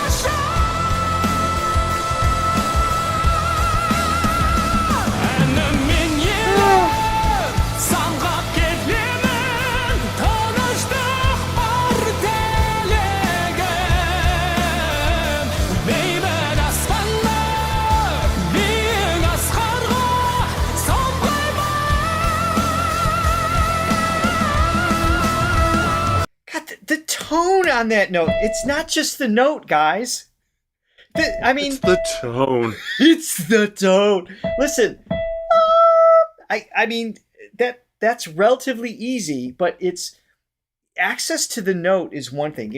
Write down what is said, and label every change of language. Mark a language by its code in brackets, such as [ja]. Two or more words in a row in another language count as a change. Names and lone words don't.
[kk] шашып әнім мен елім самғап келемін тыныштық бар тілегім бейбіт аспанда биік асқарға самғаймын. [en] God, the tone on that note. It's not just the note, guys. I mean, It's the tone. it's the tone. Listen, I mean that's relatively easy, but it's access to the note is one thing.